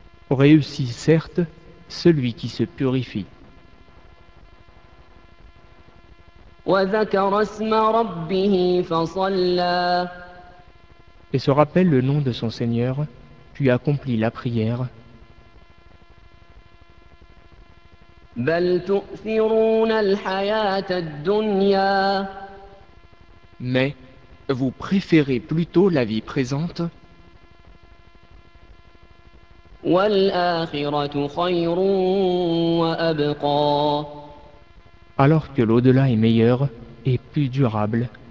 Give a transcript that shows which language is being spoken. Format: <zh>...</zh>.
<fr>Réussit certes celui qui se purifie.</fr> <ar>وذكر اسم ربه فصلى.</ar> <fr>Et se rappelle le nom de son Seigneur. Puis accomplit la prière.</fr> <ar>بل تؤثرون الحياة الدنيا.</ar> <fr>Mais vous préférez plutôt la vie présente.</fr> <ar>والآخرة خير وأبقى.</ar> <fr>Alors que l'au-delà est meilleur et plus durable.</fr>